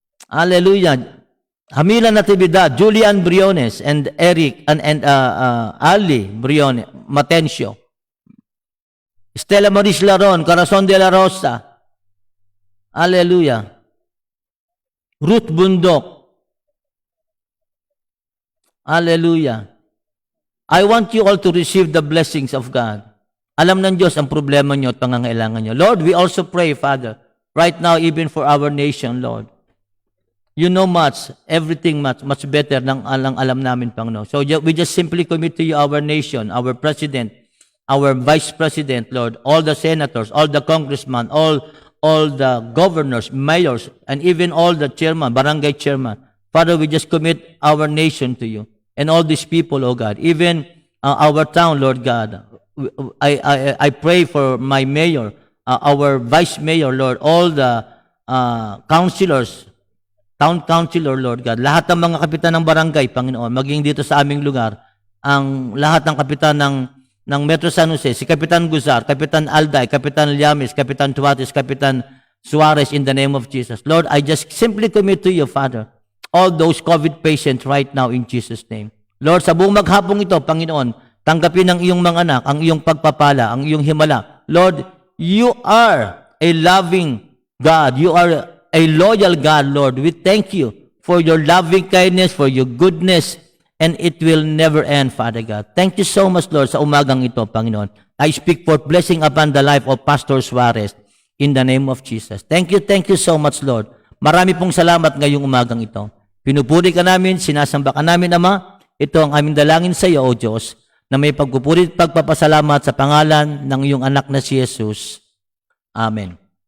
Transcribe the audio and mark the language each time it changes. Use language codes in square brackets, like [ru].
[en] hallelujah, Hamila Natividad, Julian Briones, and Eric, and Ali Briones, Matencio, Stella Maris Laron, Corazon de la Rosa, hallelujah, Ruth Bundok, hallelujah. I want you all to receive the blessings of God. [tl] Alam ng Diyos ang problema nyo at pangangailangan nyo. [en] Lord, we also pray, Father, right now, even for our nation, Lord. You know much, everything much better [tl] ng alam namin, [en] Panginoon. So we just simply commit to you our nation, our president, our vice president, Lord, all the senators, all the congressmen, all the governors, mayors, and even all the chairman, barangay chairman. Father, we just commit our nation to you. And all these people, oh God, even our town, Lord God, I pray for my mayor, our vice mayor, Lord, all the councilors, town councilor, Lord God, [tl] lahat ng mga kapitan ng barangay, Panginoon, maging dito sa aming lugar, ang lahat ng kapitan ng Metro San Jose, [en] si Kapitan Guzar, Kapitan Alday, Kapitan Llames, Kapitan Tuates, Kapitan Suarez, in the name of Jesus. Lord, I just simply commit to you, Father, all those COVID patients right now in Jesus' name. [tl] Lord, sa buong maghapong ito, Panginoon, tanggapin ang iyong mga anak, ang iyong pagpapala, ang iyong himala. [en] Lord, you are a loving God. You are a loyal God, Lord. We thank you for your loving kindness, for your goodness, and it will never end, Father God. Thank you so much, Lord, [tl] sa umagang ito, Panginoon. [en] I speak for blessing upon the life of Pastor Suarez in the name of Jesus. Thank you so much, Lord. [tl] Marami pong salamat ngayong umagang ito. Pinupuri ka namin, sinasamba ka namin, Ama. Ito ang aming dalangin sa iyo, O Diyos, na may pagpupuri at pagpapasalamat sa pangalan ng iyong anak na si Jesus. Amen.